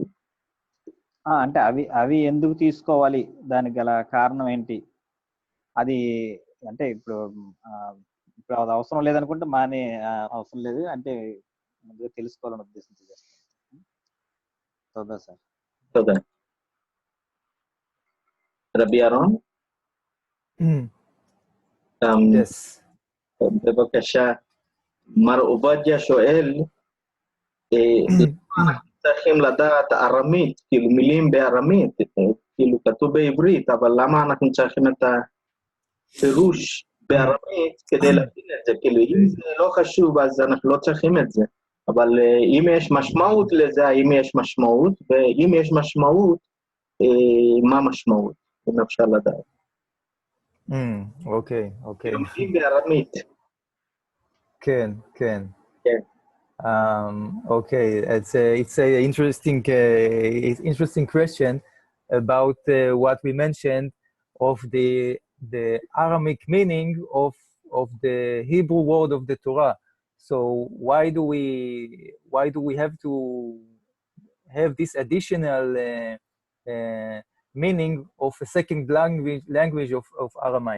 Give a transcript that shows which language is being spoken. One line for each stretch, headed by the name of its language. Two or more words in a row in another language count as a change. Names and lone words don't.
Telugu: అంటే అవి ఎందుకు తీసుకోవాలి, దానికి గల కారణం ఏంటి, అది అంటే ఇప్పుడు అది అవసరం లేదనుకుంటే మానే అవసరం లేదు అంటే ముందుగా తెలుసుకోవాలని ఉద్దేశంతో చేస్తాను సార్.
Hebrew: רבי ירון?
English: Yes.
Hebrew: בבקשה, מר עובדיה שואל, אנחנו צריכים לדעת ארמית, כאילו מילים בארמית, כאילו כתוב בעברית, אבל למה אנחנו צריכים את הפירוש בארמית כדי להבין את זה? כאילו אם זה לא חשוב אז אנחנו לא צריכים את זה, אבל אם יש משמעות לזה, האם יש משמעות, ואם יש משמעות, מה משמעות? אם אפשר לדעת. אוקיי. מילים בארמית. כן.
English: Okay, it's a interesting question about what we mentioned of the Aramic meaning of the Hebrew word of the Torah. So why do we have to have this additional meaning of a second language of Aramaic?